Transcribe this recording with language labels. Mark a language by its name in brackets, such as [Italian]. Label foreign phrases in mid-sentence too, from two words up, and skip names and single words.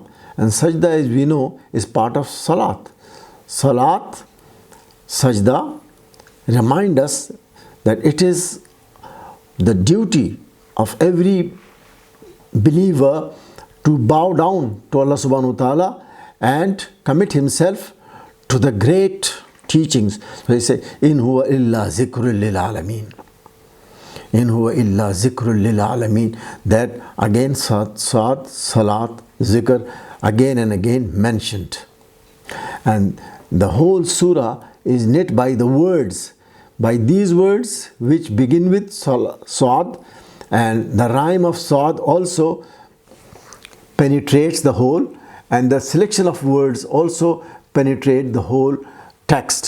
[English] And sajda, as we know, is part of Salat. Salat, sajda remind us that it is the duty of every believer to bow down to [Arabic] الله سبحانه وتعالى [English] and commit himself to the great teachings. So he says, [Arabic] إن هو إلا ذكر للعالمين. إن هو إلا ذكر للعالمين. [English] That again, Salat, Zikr, again and again mentioned. And the whole surah is knit by the words, by these words which begin with Sa'ad, and the rhyme of Sa'ad also penetrates the whole, and the selection of words also penetrate the whole text.